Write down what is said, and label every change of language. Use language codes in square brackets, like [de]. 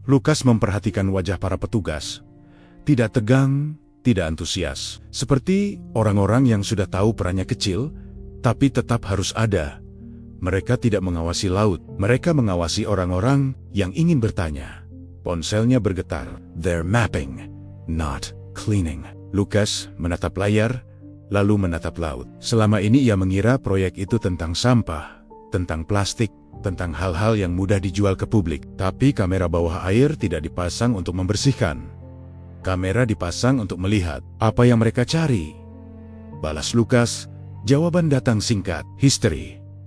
[id] Lukas memperhatikan wajah para petugas. Tidak tegang, tidak antusias. Seperti orang-orang yang sudah tahu perannya kecil, tapi tetap harus ada. Mereka tidak mengawasi laut. Mereka mengawasi orang-orang yang ingin bertanya. Ponselnya bergetar. [en] "They're mapping, not cleaning." [id] Lukas menatap layar, lalu menatap laut. Selama ini ia mengira proyek itu tentang sampah, tentang plastik, tentang hal-hal yang mudah dijual ke publik. Tapi kamera bawah air tidak dipasang untuk membersihkan. Kamera dipasang untuk melihat apa yang mereka cari. Balas Lukas, jawaban datang singkat, "History."